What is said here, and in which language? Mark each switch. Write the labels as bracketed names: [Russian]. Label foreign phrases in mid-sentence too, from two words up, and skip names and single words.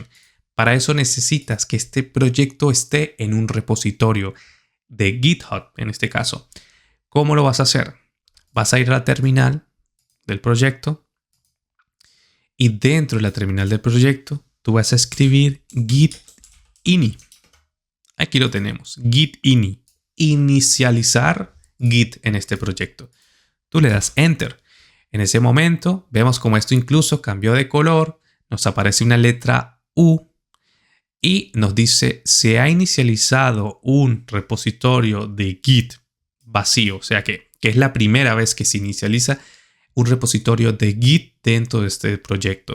[Spanish] Para eso necesitas que este proyecto esté en un repositorio de GitHub, en este caso. ¿Cómo lo vas a hacer? Vas a ir a la terminal del proyecto y dentro de la terminal del proyecto tú vas a escribir git ini. Aquí lo tenemos, git ini. Inicializar Git en este proyecto. Tú le das Enter. En ese momento vemos como esto incluso cambió de color. Nos aparece una letra U y nos dice se ha inicializado un repositorio de Git vacío. O sea que es la primera vez que se inicializa un repositorio de Git dentro de este proyecto.